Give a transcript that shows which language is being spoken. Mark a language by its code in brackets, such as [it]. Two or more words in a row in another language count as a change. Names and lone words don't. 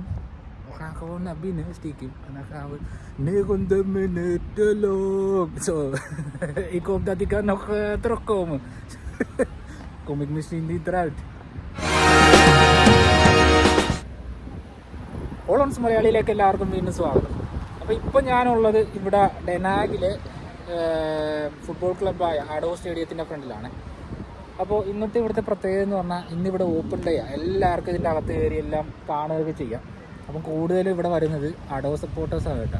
[nl] We gaan gewoon naar binnen, stiekem. En dan gaan we 9 minuten lopen. Zo. Ik hoop dat ik kan nog terugkomen. Kom ik misschien niet eruit. [ml] Hollandse മലയാളിയിലേക്ക് എല്ലാവർക്കും വീണ്ടും സ്വാഗതം. അപ്പോൾ ഇപ്പോൾ ഞാനുള്ളത് ഇവിടെ ഡെനാഗിലെ ഫുട്ബോൾ ക്ലബ്ബായ ആഡോ സ്റ്റേഡിയത്തിൻ്റെ ഫ്രണ്ടിലാണ്. അപ്പോൾ ഇന്നത്തെ ഇവിടുത്തെ പ്രത്യേകത എന്ന് പറഞ്ഞാൽ ഇന്നിവിടെ [en] open day [ml] ആണ്. എല്ലാവർക്കും ഇതിൻ്റെ അകത്ത് കയറി എല്ലാം കാണുകയൊക്കെ ചെയ്യാം. അപ്പം കൂടുതലും ഇവിടെ വരുന്നത് ആഡോ സപ്പോർട്ടേഴ്സാണ് കേട്ടോ.